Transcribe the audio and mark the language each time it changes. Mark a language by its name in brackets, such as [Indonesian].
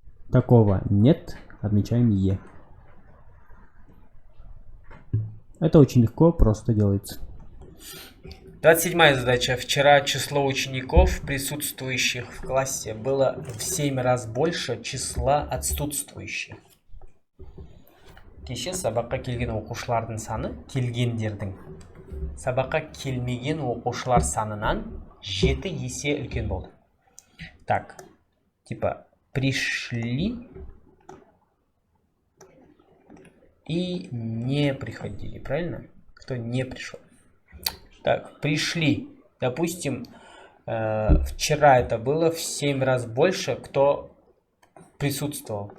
[Russian] Такого нет, отмечаем Е. Это очень легко, просто делается. 27-я задача. Вчера число учеников, присутствующих в классе, было в 7 раз больше числа отсутствующих. [Kazakh] Кеше сабаққа келген оқушылардың саны келгендердің сабаққа келмеген оқушылар санынан 7 есе үлкен болды. [Russian] Так, типа пришли и не приходили, правильно? Кто не пришел? Так, пришли. Допустим, вчера это было в 7 раз больше, кто присутствовал.